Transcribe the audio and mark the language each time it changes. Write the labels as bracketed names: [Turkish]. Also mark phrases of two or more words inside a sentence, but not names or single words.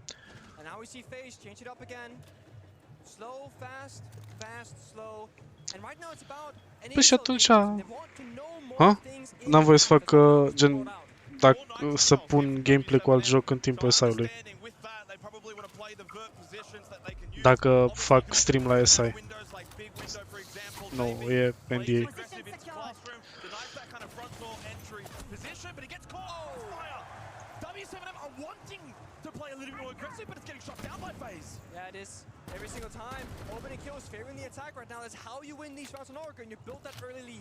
[Romanian] Păi și atunci... N-am voie să fac, gen, să pun gameplay cu alt joc în timpul SI-ului. Dacă fac stream la SI. Nu, e NDA. [English] Yeah, it is. Every single time, opening kills, favoring the attack right now. That's how you win these rounds on Orca, and you build that early lead.